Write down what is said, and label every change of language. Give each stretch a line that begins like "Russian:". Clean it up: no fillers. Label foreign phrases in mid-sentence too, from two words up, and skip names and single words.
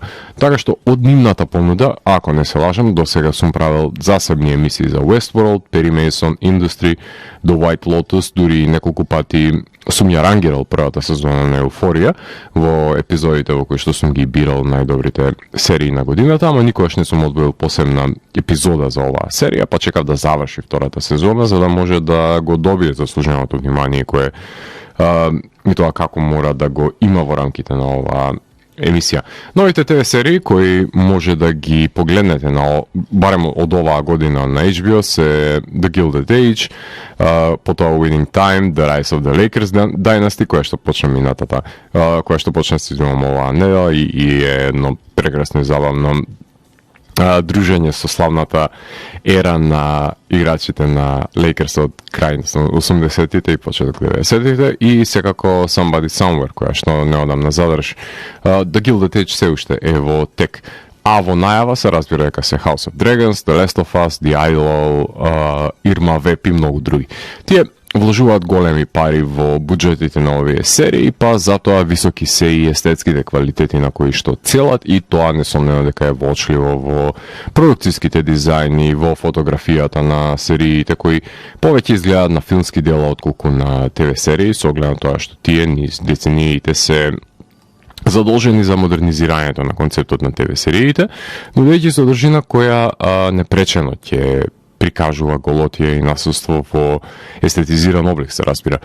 Macedonian: Така што од нивната понуда, ако не се лажам, до сега сум правил засебни емисии за Westworld, Perry Mason, Industry, The White Lotus, дури неколку пати сум ја рангирал првата сезона на Еуфорија во епизодите во кои што сум ги бирал најдобрите серии на годината, ама никогаш не сум одвоил посебна епизода за оваа серија, па чекав да заврши втората сезона за да може да го добие заслуженото внимание кое и тоа како мора да го има во рамките на оваа емисија. Новите ТВ серии кои може да ги погледнете на барем од оваа година на HBO се The Gilded Age, потоа Winning Time, The Rise of the Lakers Dynasty, која што почна минатата, која што почна сезоном оваа недела и е едно прекрасно и забавно дружење со славната ера на играчите на Лейкерс од крај на 80-тите и почеток 90-тите и секако Somebody Somewhere, која што неодамна заврши. The Gilded Age се уште е во тек. А во најава се разбира дека се House of Dragons, The Last of Us, The Idol, Irma Vep и многу други. Тие вложуваат големи пари во буџетите на овие серии, па затоа високи се и естетските квалитети на кои што целат и тоа несомнено дека е воочливо во продукцијските дизајни, во фотографијата на сериите кои повеќе изгледаат на филмски дела отколку на ТВ серии, со оглед на тоа што тие низ децениите се задолжени за модернизирањето на концептот на ТВ сериите, нудејќи содржина која непречено ќе прикажува голотија и насуство во естетизиран облик, се разбира.